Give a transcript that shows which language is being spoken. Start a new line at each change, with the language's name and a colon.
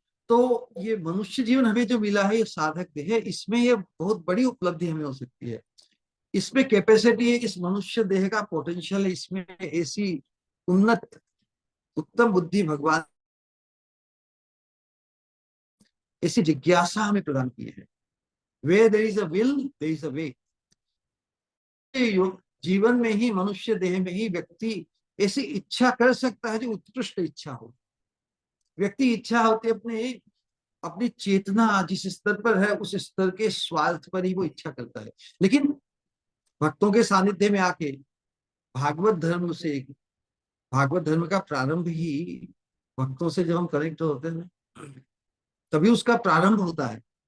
Hindi: तो ये मनुष्य जीवन हमें जो मिला है, ये साधक देह है, इसमें ये बहुत बड़ी उपलब्धि हमें हो सकती है। इसमें कैपेसिटी है, इस मनुष्य देह का पोटेंशियल है, इसमें ऐसी उन्नत उत्तम बुद्धि भगवान, ऐसी जिज्ञासा हमें प्रदान की है।
English: Where there is a will, there is a way।
Hindi: जीवन में ही, मनुष्य देह में ही व्यक्ति ऐसी इच्छा कर सकता है जो उत्कृष्ट इच्छा हो। व्यक्ति इच्छा होती है अपने अपनी चेतना जिस स्तर पर है, उस स्तर के स्वार्थ पर ही वो इच्छा करता है। लेकिन भक्तों के सानिध्य में आके भागवत धर्म से, भागवत धर्म का प्रारंभ ही भक्तों से जब हम कनेक्ट होते हैं तभी उसका प्रारंभ होता है।